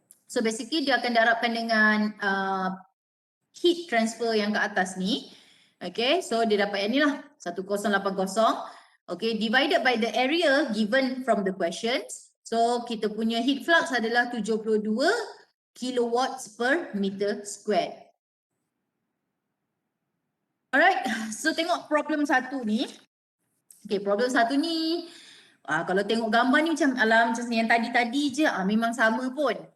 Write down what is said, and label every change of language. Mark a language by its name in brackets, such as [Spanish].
[English] So basically [Malay] dia akan darabkan dengan heat transfer yang ke atas ni. Okay, so dia dapat yang ni lah. 1080. [English] Okay, divided by the area given from the questions. [Malay] So kita punya heat flux adalah 72 kilowatts per meter squared. [English] Alright, so [Malay] tengok problem 1 ni. Okay, problem 1 ni, kalau tengok gambar ni macam macam yang tadi-tadi je, memang sama pun.